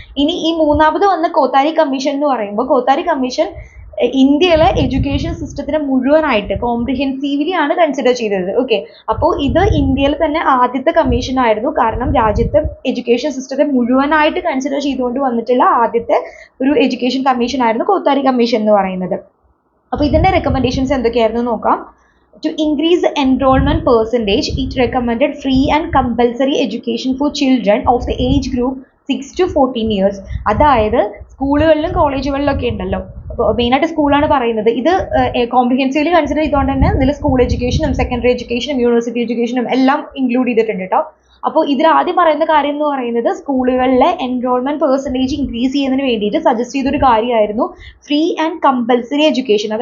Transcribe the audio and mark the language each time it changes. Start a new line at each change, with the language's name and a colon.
Malayalam: ഇനി ഈ മൂന്നാമത് വന്ന കോത്താരി കമ്മീഷൻ എന്ന് പറയുമ്പോൾ കോത്താരി കമ്മീഷൻ ഇന്ത്യയിലെ എഡ്യൂക്കേഷൻ സിസ്റ്റത്തിനെ മുഴുവനായിട്ട് കോംപ്രിഹെൻസീവ്ലി ആണ് കൺസിഡർ ചെയ്തത്. ഓക്കെ, അപ്പോൾ ഇത് ഇന്ത്യയിൽ തന്നെ ആദ്യത്തെ കമ്മീഷൻ ആയിരുന്നു. കാരണം രാജ്യത്തെ എഡ്യൂക്കേഷൻ സിസ്റ്റത്തെ മുഴുവനായിട്ട് കൺസിഡർ ചെയ്തുകൊണ്ട് വന്നിട്ടുള്ള ആദ്യത്തെ ഒരു എഡ്യൂക്കേഷൻ കമ്മീഷൻ ആയിരുന്നു കോത്താരി കമ്മീഷൻ എന്ന് പറയുന്നത്. അപ്പോൾ ഇതിന്റെ റെക്കമെൻഡേഷൻസ് എന്തൊക്കെയായിരുന്നു നോക്കാം.
English: To increase the enrollment percentage, it recommended free and compulsory education for children of the age group 6 to 14 years.
Malayalam: അതായത് സ്കൂളുകളിലും കോളേജുകളിലൊക്കെ ഉണ്ടല്ലോ, അപ്പോൾ മെയിനായിട്ട് സ്കൂളാണ് പറയുന്നത്. ഇത് കോംപ്രിഹെൻസീവ്ലി കൺസിഡർ ചെയ്തുകൊണ്ട് തന്നെ ഇതിൽ സ്കൂൾ എഡ്യൂക്കേഷനും സെക്കൻഡറി എഡ്യൂക്കേഷനും യൂണിവേഴ്സിറ്റി എഡ്യൂക്കേഷനും എല്ലാം ഇൻക്ലൂഡ് ചെയ്തിട്ടുണ്ട് കേട്ടോ. അപ്പോൾ ഇതിൽ ആദ്യം പറയുന്ന കാര്യം എന്ന് പറയുന്നത് സ്കൂളുകളിലെ എൻറോൾമെന്റ് പെർസെൻറ്റേജ് ഇൻക്രീസ് ചെയ്യുന്നതിന് വേണ്ടിയിട്ട് സജസ്റ്റ് ചെയ്തൊരു കാര്യമായിരുന്നു ഫ്രീ ആൻഡ് കമ്പൽസറി എഡ്യൂക്കേഷൻ.